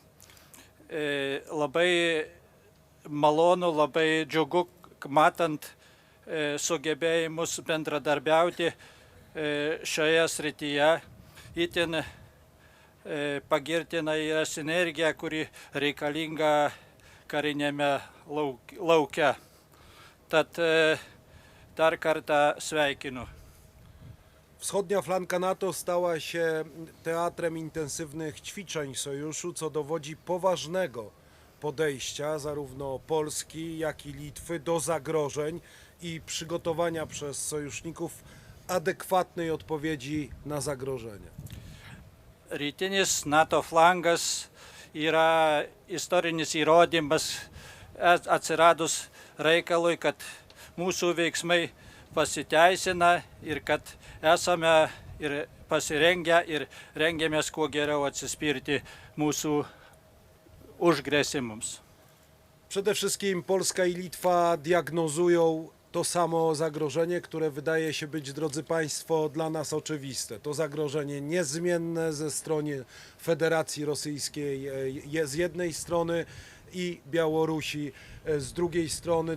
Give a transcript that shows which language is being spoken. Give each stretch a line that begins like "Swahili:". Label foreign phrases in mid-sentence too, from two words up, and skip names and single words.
Lithuanian: Labai malonu, labai džiugu, matant sugebėjimus bendradarbiauti šioje srityje. Itin pagirtina yra sinergija, kuri reikalinga karinėme lauke. Tad dar kartą sveikinu.
Polish: Wschodnia flanka NATO stała się teatrem intensywnych ćwiczeń sojuszu, co dowodzi poważnego podejścia zarówno Polski, jak i Litwy do zagrożeń i przygotowania przez sojuszników adekwatnej odpowiedzi na zagrożenia.
Lithuanian: Rytinis NATO flangas yra istorinis įrodymas atsiradus reikalui, kad mūsų veiksmai pasiteisina ir kad esame ir pasirengę ir rengiamės kuo geriau atsispirti mūsų užgrėsimams.
Polish: Przede wszystkim Polska i Litwa diagnozują to samo zagrożenie, które wydaje się być, drodzy Państwo, dla nas oczywiste. To zagrożenie niezmienne ze strony Federacji Rosyjskiej z jednej strony i Białorusi z drugiej strony.